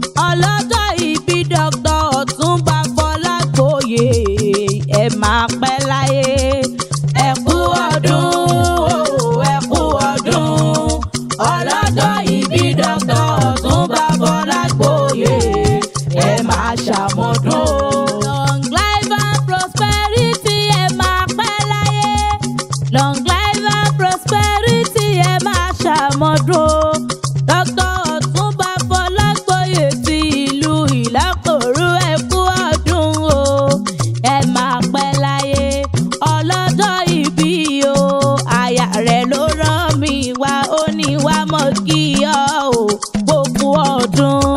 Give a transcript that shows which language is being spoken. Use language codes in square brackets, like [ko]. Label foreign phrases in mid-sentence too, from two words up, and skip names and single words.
[yo] Ọlọ́jọ́ ìbí Doctor Ọ̀túnba Fọlágbóyè, ẹ máa pẹ́ láyé. Ẹ kú ọdún o, ẹ kú ọdún. Ọlọ́jọ́ ìbí Doctor Ọ̀túnba Fọlágbóyè, ẹ máa ṣàmọ́dún. [en] Long life and prosperity, [yo] ẹ máa pẹ́ láyé. [en] Long life and prosperity, [yo] ẹ máa ṣàmọ́dún. Doctor Ọ̀túnba Fọlágbóyè ti ìlú Ìlápòrú, ẹ kú ọdún o. Ẹ máa pẹ́ láyé. Ọlọ́jọ́ ìbí o, aya rẹ̀ ló rán mi wá, ó ní wá mọ̀ kí ọ o, kó kú ọdún.